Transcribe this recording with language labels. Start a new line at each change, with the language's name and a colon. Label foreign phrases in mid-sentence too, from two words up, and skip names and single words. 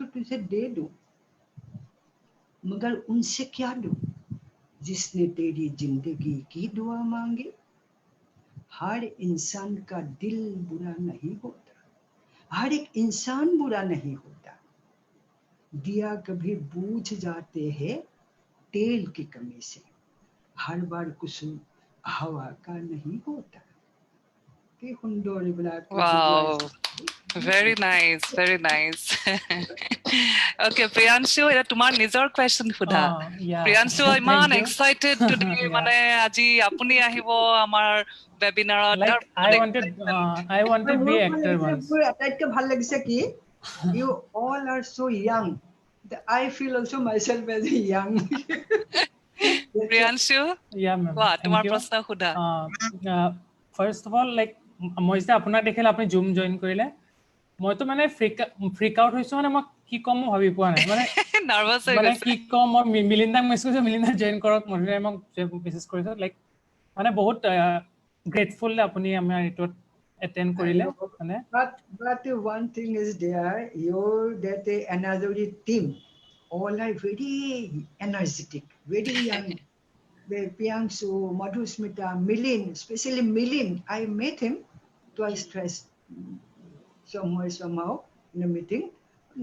Hindi: तुझे दे दूं मगर उनसे क्या लूं जिसने तेरी जिंदगी की दुआ मांगी हर इंसान का दिल बुरा नहीं होता हर एक इंसान बुरा नहीं होता दिया कभी बूझ जाते हैं तेल की कमी से हर बार कुसुम हवा का नहीं होता
Assamese: কি সুন্দৰ এইবিলাক
English: wow very nice okay
Assamese: Priyanshu এটা তোমাৰ নিজৰ question খুদা Priyanshu ইমান
English: excited today
Assamese: মানে আজি আপুনি আহিব আমাৰ webinaৰত
English: I wanted to be actor once
Assamese: আটাইতকৈ ভাল লাগিছে কি
English: you all are so young I feel also myself as young
Assamese: Priyanshu কোৱা তোমাৰ প্ৰশ্ন খুদা
English: first of all like
Assamese: মই যে আপোনাক দেখিলে আপুনি
English: Zoom join
Assamese: কৰিলে মইতো মানে
English: freak out
Assamese: হৈছো মানে মই কি কম মই ভাবি পোৱা নাই মানে নাৰ্ভাছ হৈ মানে গৈছে কি কম মই মিলিন্দাক মেছেজ কৰিছো মিলিন্দা জয়েন কৰক মধুৰাই মোক মেছেজ কৰিছো লাইক মানে বহুত গ্ৰেটফুল আপুনি আমাৰ এইটোত এটেন্ড কৰিলে মানে
English: but one thing is there your that another team all are very energetic very young the Priyanshu, Madhusmita, Milin, especially Milin. I met him twice somewhere, somehow in a meeting.